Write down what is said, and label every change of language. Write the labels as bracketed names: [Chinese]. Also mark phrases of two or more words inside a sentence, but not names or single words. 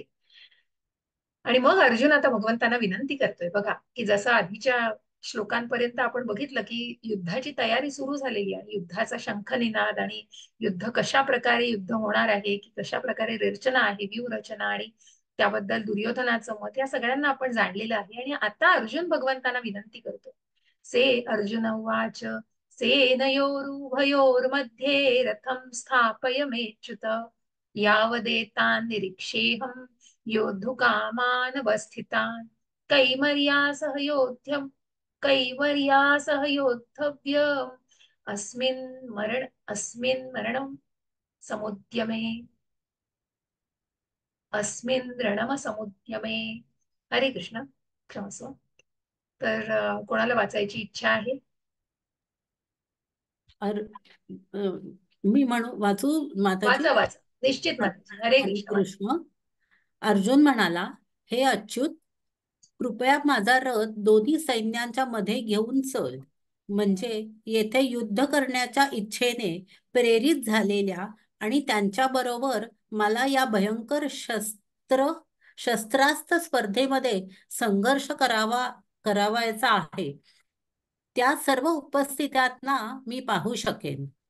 [Marathi] आणि मग अर्जुन आता भगवंतांना विनंती करतोय बघा, की जसं आधीच्या श्लोकांपर्यंत आपण बघितलं की युद्धाची तयारी सुरू झालेली आहे, युद्धाचा शंखनिनाद आणि युद्ध कशा प्रकारे युद्ध होणार आहे, की कशा प्रकारे रचना आहे, व्यूहरचना आणि त्याबद्दल दुर्योधनाचं मत, या सगळ्यांना आपण जाणलेलं आहे. आणि आता अर्जुन भगवंतांना विनंती करतो. [Sanskrit] से अर्जुन उवाच सेनयोरुभयोर्मध्ये रथं स्थापयमेच्युत यावदेतान् निरीक्षेऽहं योद्धुकामानवस्थितान् कैवर्यासह योद्धव्यम् अस्मिन् मरणं समुद्यमे अस्मिन् रणमसमुद्यमे. [Marathi] हरे कृष्ण. क्षमस्व. तर कोणाला वाचायची इच्छा आहे? मी वाचू माताजी? वाचा वाचा, निश्चित माताजी. हरे हरे कृष्ण. कृष्ण. अर्जुन म्हणाला, हे अच्युत, कृपया माझा रथ दोन्ही सैन्यांच्या मध्ये घेऊन चल. म्हणजे येथे युद्ध करण्याच्या इच्छेने प्रेरित झालेल्या आणि त्यांच्याबरोबर मला या भयंकर शस्त्रास्त्र स्पर्धेमध्ये संघर्ष करावायचा आहे, त्या सर्व उपस्थितांना मी पाहू शकेन.